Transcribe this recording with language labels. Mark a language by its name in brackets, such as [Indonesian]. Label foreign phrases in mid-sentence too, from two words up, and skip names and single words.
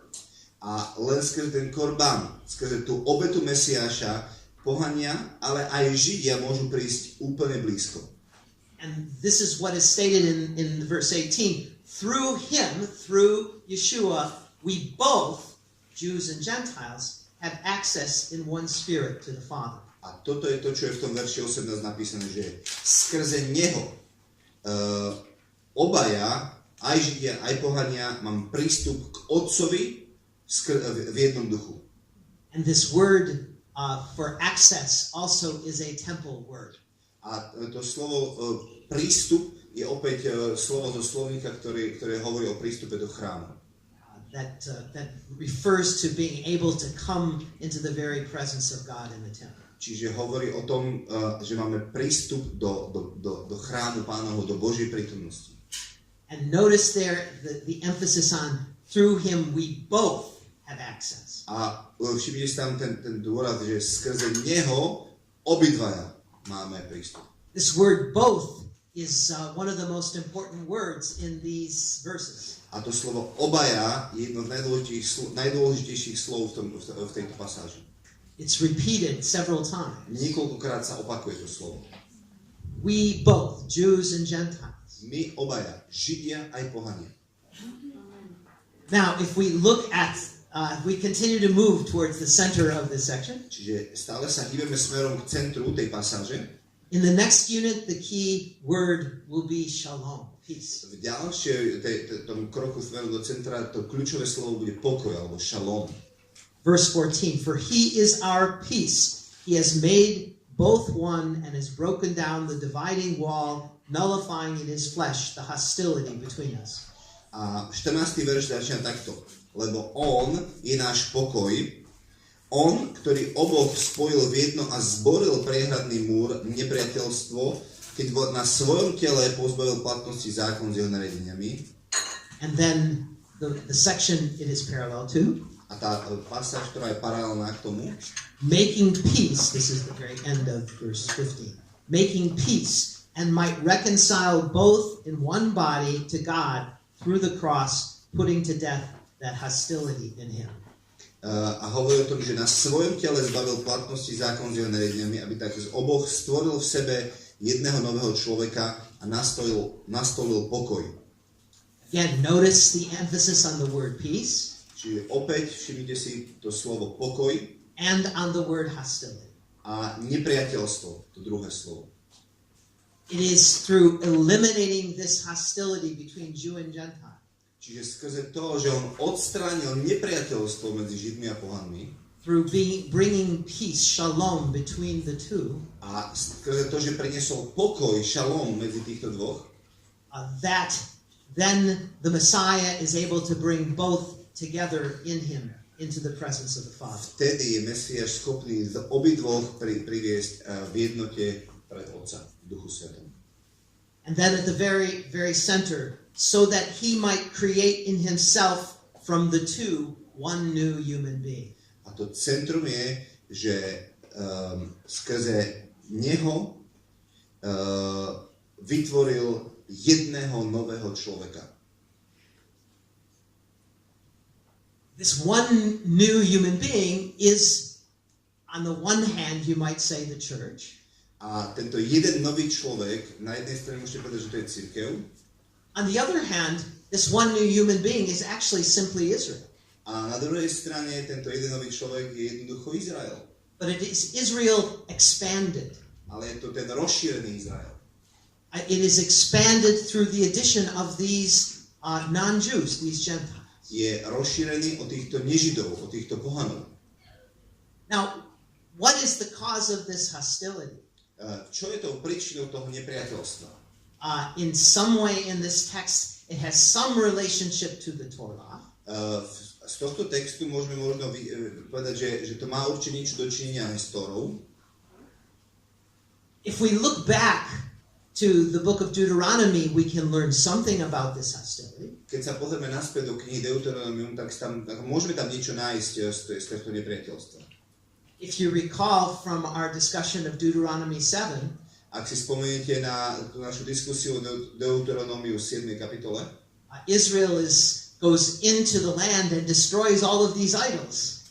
[Slovak] A len skrze ten korban, skrze tú obetu Mesiáša, pohania, ale aj Židia môžu prísť úplne blízko. [English] And this is what is stated in verse 18. Through him, through Yeshua, we both, Jews and Gentiles, have access in one spirit to the Father. [Slovak] A toto je to, čo je v tom verši 18 napísané, že skrze neho obaja, aj Židia, aj pohania, mám prístup k Otcovi v jednom duchu. [English] And this word for access also is a temple word. [Slovak] A to slovo prístup je opäť slovo zo slovníka, ktoré hovorí o prístupe do chrámu. [English] That refers to being able to come into the very presence of God in the temple. [Slovak] Čiže hovorí o tom, že máme prístup do chrámu Pánovho, do Božej prítomnosti. [English] And notice there the emphasis on through him we both have access. [Slovak] A všimnite si tam ten dôraz, že skrze neho obidvaja máme prístup. [English] This word both is one of the most important words in these verses. [Slovak] A to slovo obaja je jedno z najdôležitejších slov v tejto pasáži. [English] It's repeated several times. [Slovak] Niekoľkokrát sa opakuje to slovo. [English] We both, Jews and Gentiles. [Slovak] My obaja, Židia aj pohania. [English] Now, if we look at, we continue to move towards the center of this section. [Slovak] Čiže stále sa hýbeme smerom k centru tej pasáže. [English] In the next unit, the key word will be shalom, peace. [Slovak] V ďalšej tomu kroku smerom do centra to kľúčové slovo bude pokoj alebo shalom. [English] Verse 14, for he is our peace. He has made both one and has broken down the dividing wall, nullifying in his flesh the hostility between us. [Slovak] A 14. verš začína takto. Lebo on je náš pokoj, On, ktorý oboch spojil v jedno a zboril priehradný múr, nepriateľstvo, keď na svojom tele pozbavil platnosti zákon s jeho nariadeniami. [English] And then the section it is parallel to. [Slovak] A tá pasáž, ktorá je paralelná k tomu. [English] Making peace, this is the very end of verse 15. Making peace, and might reconcile both in one body to God through the cross, putting to death that hostility in him. [Slovak] A hovorí o tom, že na svojom tele zbavil platnosti zákon s jeho nariadeniami, aby tak z oboch stvoril v sebe jedného nového človeka a nastolil pokoj. [English] Again, notice the emphasis on the word peace. [Slovak] Čiže opäť všimnite si to slovo pokoj. [English] And on the word hostility. [Slovak] A nepriateľstvo, to druhé slovo. [English] It is through eliminating this hostility between Jew and Gentile. [Slovak] Čiže skrze to, že on odstránil nepriateľstvo medzi Židmi a pohanmi, [English] through bringing peace, shalom, between the two, [Slovak] a skrze to, že priniesol pokoj, šalom medzi týchto dvoch, [English] that then the Messiah is able to bring both together in him into the presence of the Father. [Slovak] Vtedy je Mesiáš schopný z obidvoch priviesť v jednote pred Otca, v Duchu Svetom. [English] And then at the very, very center, so that he might create in himself from the two one new human being. [Slovak] A to centrum je, že skrze neho vytvoril jedného nového človeka. [English] This one new human being is, on the one hand, you might say, the church. [Slovak] A tento jeden nový človek, na jednej strane môžete povedať, že to je cirkev. [English] On the other hand, this one new human being is actually simply Israel. [Slovak] A na druhej strane tento jeden nový človek je jednoducho Izrael. [English] But it is Israel expanded. [Slovak] Ale je to ten rozšírený Izrael. [English] It is expanded through the addition of these non-Jews, these Gentiles. [Slovak] Je rozšírený od týchto nežidov, od týchto pohanov. [English] Now, what is the cause of this hostility? [Slovak] Čo je tou príčinou toho nepriateľstva? [English] In some way in this text, it has some relationship to the Torah. [Slovak] Z tohto textu môžeme možno povedať, že to má určite niečo dočinenia aj s Tórou. [English] If we look back to the book of Deuteronomy, we can learn something about this hostility. [Slovak] Keď sa pozrieme naspäť do knihy Deuteronomium, tak môžeme tam niečo nájsť z tohto nepriateľstva. [English] If you recall from our discussion of Deuteronomy 7, [Slovak] ak si spomeniete na našu diskusiu o Deuteronomiu 7. kapitole, [English] Israel goes into the land and destroys all of these idols.